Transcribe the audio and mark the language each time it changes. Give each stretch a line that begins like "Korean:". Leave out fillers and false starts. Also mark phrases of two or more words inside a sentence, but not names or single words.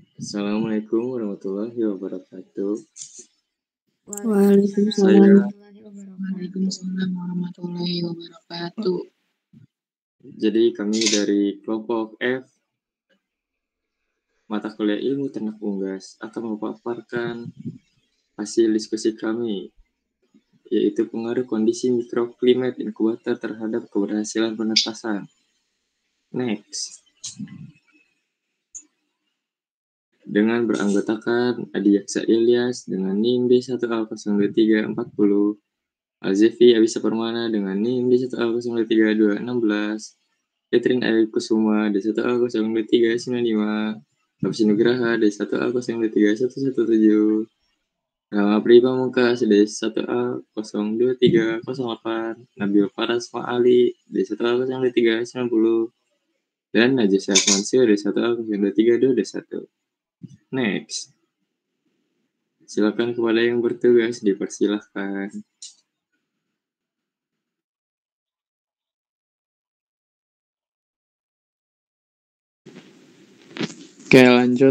Arabic: السلام عليكم ورحمة الله وبركاته. وعليكم السلام. وعليكم السلام ورحمة الله وبركاته.
Indonesian: Jadi kami dari kelompok F, mata kuliah ilmu ternak unggas, akan memaparkan hasil diskusi kami, yaitu pengaruh kondisi mikroklimat inkubator terhadap keberhasilan penetasan. Next. Dengan beranggotakan Adi Yaksa Ilyas dengan NIM D1A02340, Alzefi Abisa Permana dengan NIM D1A02316, Catherine Ayu Kusuma D1A02395, Lapsi Nugraha D1A02317, Rama Pripamungkas D1A02308, Nabil Faras Ma'ali D1A02390, dan Najwa Syah Mansur D1A02321. Next. Silakan kepada yang bertugas, dipersilahkan. Oke, lanjut.